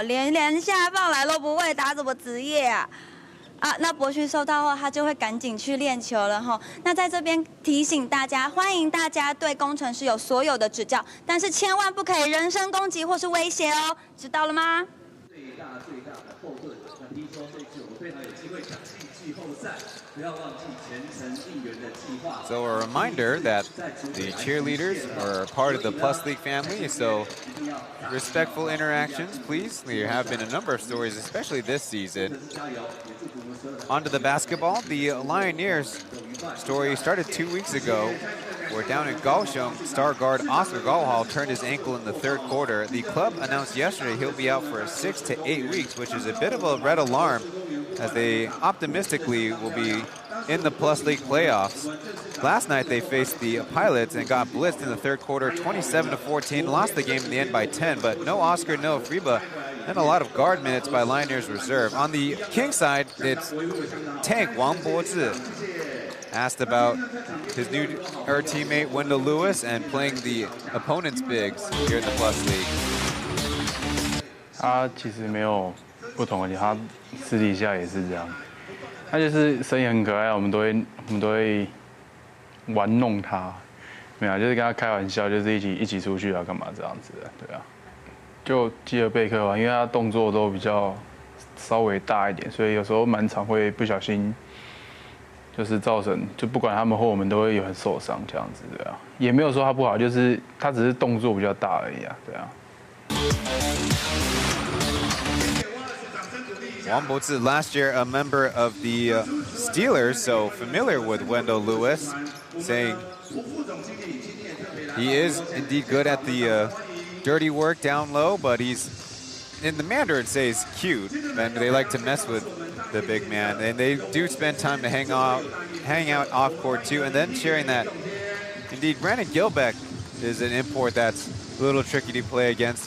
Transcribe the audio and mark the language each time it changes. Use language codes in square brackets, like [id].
[zh] 连下放来都不会打，怎么职业啊？那伯勋收到后，他就会赶紧去练球了哈。那在这边提醒大家，欢迎大家对工程师有所有的指教，但是千万不可以人身攻击或是威胁哦，知道了吗？最大的后盾。那听说这次我非常有机会抢进季后赛。 [en] So a reminder that the cheerleaders are part of the Plus League family, so respectful interactions, please. There have been a number of stories, especially this season. Onto the basketball, the Lioneers story started 2 weeks ago. Where down in Kaohsiung, star guard Oscar Gallhall turned his ankle in the 3rd quarter. The club announced yesterday he'll be out for 6 to 8 weeks, which is a bit of a red alarm, as they optimistically will be in the Plus League playoffs. Last night they faced the Pilots and got blitzed in the 3rd quarter, 27 to 14. Lost the game in the end by 10, but no Oscar, no Friba, and a lot of guard minutes by Lioneers reserve. On the King side, it's Tank Wang Bozi. Asked about his new teammate Wendell Lewis and playing the opponent's bigs here in the Plus League. [zh] 他其实没有不同的，他私底下也是这样。他就是声音很可爱，我们都会玩弄他，没有，就是跟他开玩笑，就是一起出去啊，干嘛这样子的，对啊。就基尔贝克吧，因为他动作都比较稍微大一点，所以有时候满场会不小心，就是造成就不管他们或我们都会有很受伤这样子，对啊，也没有说他不好，就是他只是动作比较大而已啊，对啊。 [en] Wang Bozi, last year a member of the Steelers, so familiar with Wendell Lewis, saying he is indeed good at the dirty work down low, but he's, in the Mandarin say, he's cute, and they like to mess with the big man, and they do spend time to hang out off court too, and then sharing that, indeed, Brandon Gilbeck is an import that's a little tricky to play against.